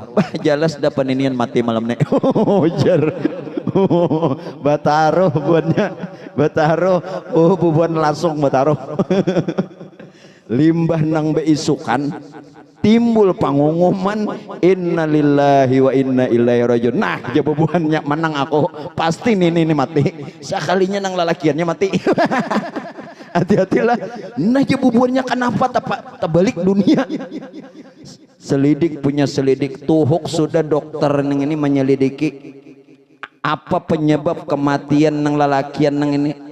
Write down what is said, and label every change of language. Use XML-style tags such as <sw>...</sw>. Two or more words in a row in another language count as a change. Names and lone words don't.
<bjn>Jelas dapat inian mati malam nek. Jar. Bataruh buannya. Bataruh. Oh bubuhan langsung bataruh. Limbah nang beisukan timbul pengumuman</bjn> <ar>innalillahi wa inna ilaihi rajiun.</ar> <bjn>Nah jawabannya menang aku pasti ini mati sekalinya nang lalakiannya mati. Hati-hatilah. Nah jawabannya kenapa terbalik dunia. Selidik punya selidik tuhuk sudah dokter nang ini menyelidiki apa penyebab kematian nang lalakian nang ini.</bjn>